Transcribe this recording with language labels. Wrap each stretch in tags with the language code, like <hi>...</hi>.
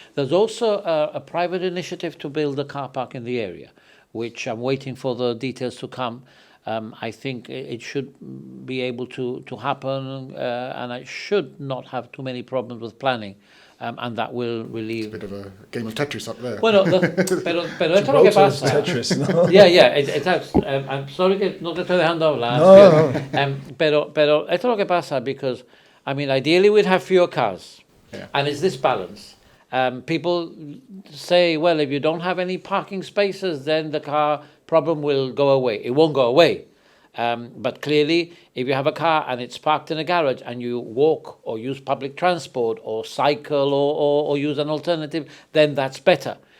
<en>There's also a private initiative to build a car park in the area, which I'm waiting for the details to come. I think it should be able to happen, and I should not have too many problems with planning. And that will relieve. It's a bit of a game of Tetris up there.</en> <es>Bueno, pero esto lo que pasa. Tetris, ¿no?</es> <en>Yeah, it's I'm sorry</en> <es>que no te estoy dejando hablar. No. Pero esto lo que pasa,</es> <en>because, I mean, ideally we'd have fewer cars. Yeah. And it's this balance. People say, well, if you don't have any parking spaces, then the car problem will go away. It won't go away. But clearly, if you have a car and it's parked in a garage and you walk or use public transport or cycle or use an alternative, then that's better.</en>